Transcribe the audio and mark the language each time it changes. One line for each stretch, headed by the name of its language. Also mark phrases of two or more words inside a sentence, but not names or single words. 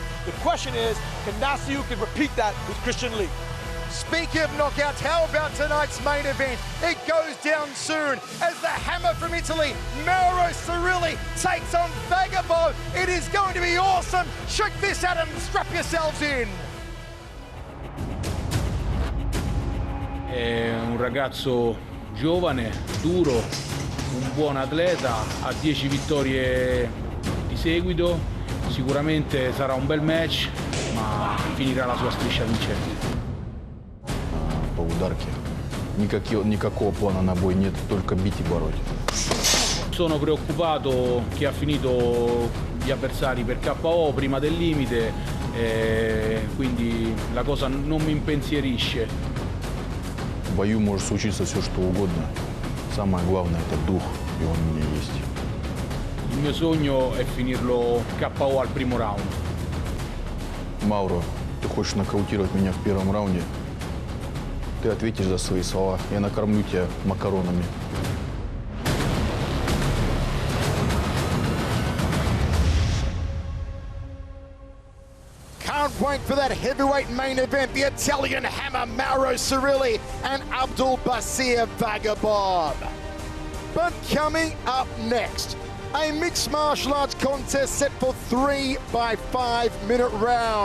English: The question is, can Nastyukin repeat that with Christian Lee? Speaking of knockouts, how about tonight's main event? It goes down soon as the hammer from Italy, Mauro Cirilli, takes on Vagabond. It is going to be awesome. Check this out and strap yourselves in.
Italian: È un ragazzo giovane, duro, un buon atleta, ha 10 vittorie di seguito, sicuramente sarà un bel match, ma finirà la sua striscia vincente.
Russian: По ударке. Никакого плана на бой нет, только бить и бороть.
Italian: Sono preoccupato che ha finito gli avversari per KO prima del limite, quindi la cosa non mi impensierisce.
Russian: В бою может случиться все, что угодно. Самое главное – это дух, и он у меня есть.
Italian: Il mio sogno è finirlo KO al primo round.
Russian: Мауро, ты хочешь нокаутировать меня в первом раунде? Ты ответишь за свои слова. Я накормлю тебя макаронами.
English: Can't wait for that heavyweight main event. The Italian hammer, Mauro Cirilli and Abdul Basir Vagabond. But coming up next, a mixed martial arts contest set for 3 by 5 minute round.